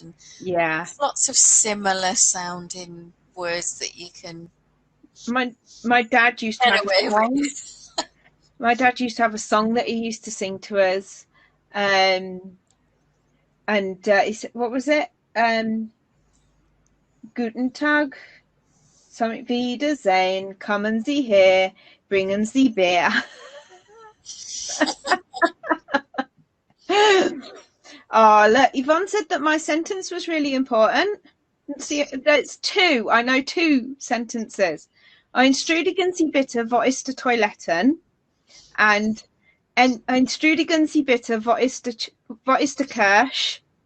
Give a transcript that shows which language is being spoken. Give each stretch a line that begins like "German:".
English: And there's lots of similar sounding words that you can. My dad used to have a song. My dad used to have a song that he used to sing to us, and he said, what was it?
German: Guten Tag, something Wiedersehen, kommen Sie her, bringen Sie Bier.
English: Oh, look, Yvonne said that my sentence was really important. See, that's two. I know two sentences.
German: Ein Strudigen Sie bitte, wo ist die Toiletten? And ein Strudigen Sie bitte, wo ist die Kirche?